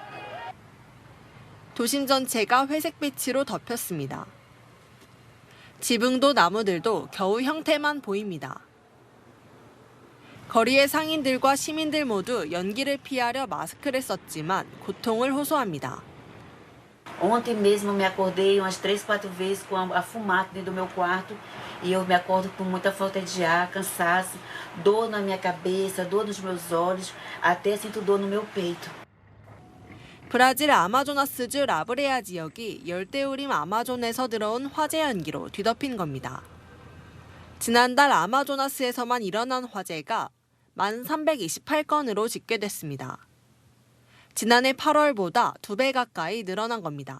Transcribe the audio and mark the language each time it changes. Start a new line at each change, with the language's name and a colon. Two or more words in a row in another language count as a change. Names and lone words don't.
Korean: 도심 전체가 회색빛으로 덮였습니다. 지붕도 나무들도 겨우 형태만 보입니다. 거리의 상인들과 시민들 모두 연기를 피하려 마스크를 썼지만 고통을 호소합니다.
Portuguese: Ontem mesmo eu me acordei umas 3, 4 vezes com a fumaça dentro do meu quarto e eu me acordo com muita falta de ar, cansaço, dor na minha cabeça, dor nos meus olhos, até sinto dor no meu peito.
Korean: 브라질 아마조나스주 라브레아 지역이 열대우림 아마존에서 들어온 화재 연기로 뒤덮인 겁니다. 지난달 아마조나스에서만 일어난 화재가 1,328건으로 집계됐습니다. 지난해 8월보다 2배 가까이 늘어난 겁니다.